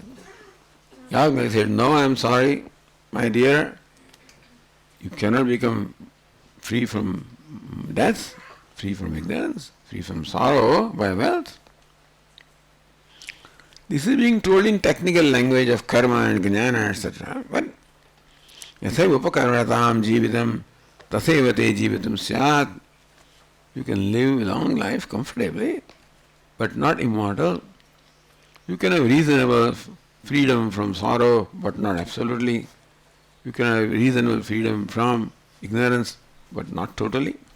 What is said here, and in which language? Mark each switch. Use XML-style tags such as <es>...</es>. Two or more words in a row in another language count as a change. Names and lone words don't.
<en>Yajnavalkya said, no, I am sorry, my dear, you cannot become free from death, free from ignorance, free from sorrow by wealth. This is being told in technical language of karma and jnana, etc.</en> <sa>But yasaiva upakarmatam jivitam tasaiva te jivitam syat.</sa> <en>You can live a long life comfortably, but not immortal. You can have reasonable freedom from sorrow, but not absolutely. You can have reasonable freedom from ignorance, but not totally.</en>